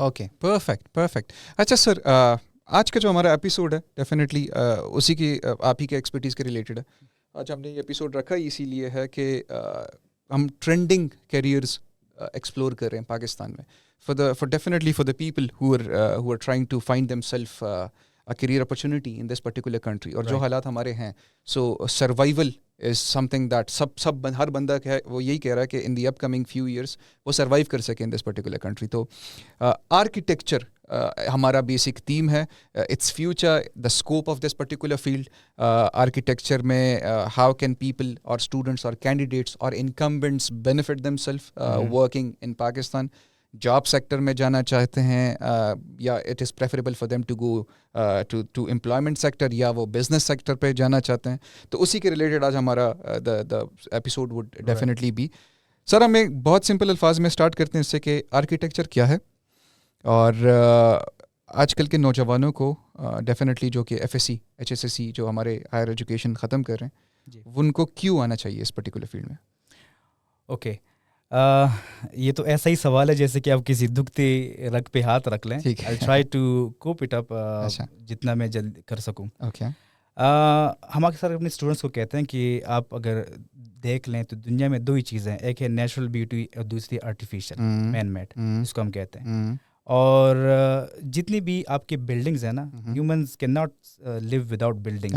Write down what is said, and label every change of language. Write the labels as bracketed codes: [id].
[ur] Okay, perfect. اچھا سر, آج کا جو ہمارا ایپیسوڈ ہے ڈیفینیٹلی اسی کی آپ ہی کے ایکسپرٹیز کے ریلیٹڈ ہے. آج ہم نے یہ ایپیسوڈ رکھا اسی لیے ہے کہ ہم ٹرینڈنگ کیریئرز ایکسپلور کر رہے ہیں پاکستان میں. [en] For definitely for the people who are trying to find themselves career opportunity in this particular country. [ur] اور جو حالات ہمارے ہیں, [en] so survival is something that [ur] سب ہر بندہ وہ یہی کہہ رہا ہے کہ [en] in the upcoming few years [ur] وہ survive کر سکے [en] in this particular country. [ur] تو architecture ہمارا بیسک تھیم ہے. [en] It's future, the scope of this particular field architecture میں, how can people اور students اور candidates اور incumbents benefit them self working in Pakistan. [ur] Job sector میں جانا چاہتے ہیں یا [en] it is preferable for them to go to employment sector, [ur] یا وہ بزنس سیکٹر پہ جانا چاہتے ہیں. تو اسی کے ریلیٹڈ آج ہمارا [en] The episode would definitely be. [ur] سر ہم ایک بہت سمپل الفاظ میں اسٹارٹ کرتے ہیں اس سے کہ آرکیٹیکچر کیا ہے, اور آج کل کے نوجوانوں کو ڈیفینیٹلی جو کہ F S C H S S C جو ہمارے ہائر ایجوکیشن ختم کر رہے ہیں, ان کو کیوں آنا چاہیے اس پرٹیکولر فیلڈ میں؟ اوکے, یہ تو ایسا ہی سوال ہے جیسے کہ آپ کسی دکھتے رگ پہ ہاتھ رکھ لیں. [en] I'll try to cope it up [ur] جتنا میں جلد کر سکوں. اوکے, ہم اکثر اپنے اسٹوڈنٹس کو کہتے ہیں کہ آپ اگر دیکھ لیں تو دنیا میں دو ہی چیزیں ہیں, ایک ہے نیچرل بیوٹی اور دوسری آرٹیفیشیل مین میڈ, اس کو ہم کہتے ہیں. اور جتنی بھی آپ کی بلڈنگز ہیں نا, [en] Humans can not live without buildings.